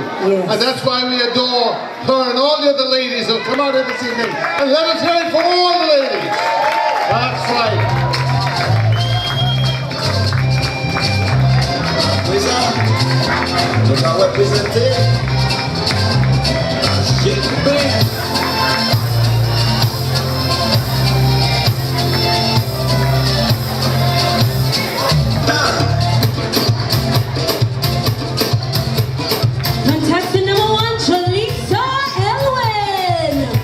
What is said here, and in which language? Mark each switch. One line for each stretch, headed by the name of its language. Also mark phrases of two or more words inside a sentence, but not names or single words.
English: Yes. And that's why we adore her and all the other ladies who come out here this evening. And let us hear it for all the ladies. That's right.
French: Nous allons représenter
English: Contestant number 1, Jalisa Elwin.